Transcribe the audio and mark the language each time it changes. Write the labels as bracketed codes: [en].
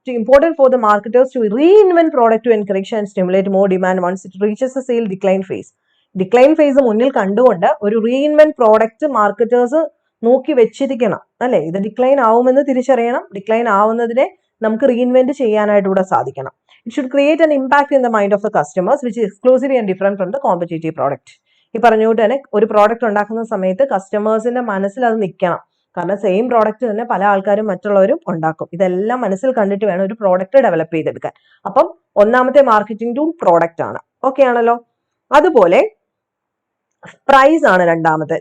[en] Important for the marketers to reinvent product to encourage and stimulate more demand once it reaches a sale decline phase. [ml] Decline face മുന്നിൽ കണ്ടുകൊണ്ട് ഒരു reinvent product marketers നോക്കി വെച്ചിരിക്കണം, അല്ലെ? ഇത് decline ആവുമെന്ന് തിരിച്ചറിയണം. ഡിക്ലൈൻ ആവുന്നതിനെ നമുക്ക് റീഇൻവെന്റ് ചെയ്യാനായിട്ട് കൂടെ സാധിക്കണം. [en] It should create an impact in the mind of the customers which is exclusively and different from the competitive product. [ml] ഈ പറഞ്ഞുകൊണ്ട് തന്നെ ഒരു പ്രോഡക്റ്റ് ഉണ്ടാക്കുന്ന സമയത്ത് കസ്റ്റമേഴ്സിന്റെ മനസ്സിൽ അത് നിൽക്കണം. കാരണം സെയിം പ്രോഡക്റ്റ് തന്നെ പല ആൾക്കാരും മറ്റുള്ളവരും ഉണ്ടാക്കും. ഇതെല്ലാം മനസ്സിൽ കണ്ടിട്ട് വേണം ഒരു പ്രോഡക്റ്റ് ഡെവലപ്പ് ചെയ്തെടുക്കാൻ. അപ്പം ഒന്നാമത്തെ മാർക്കറ്റിംഗ് ടൂൾ പ്രോഡക്റ്റ് ആണ്. ഓക്കെ ആണല്ലോ. അതുപോലെ പ്രൈസ് ആണ് രണ്ടാമത്തെ.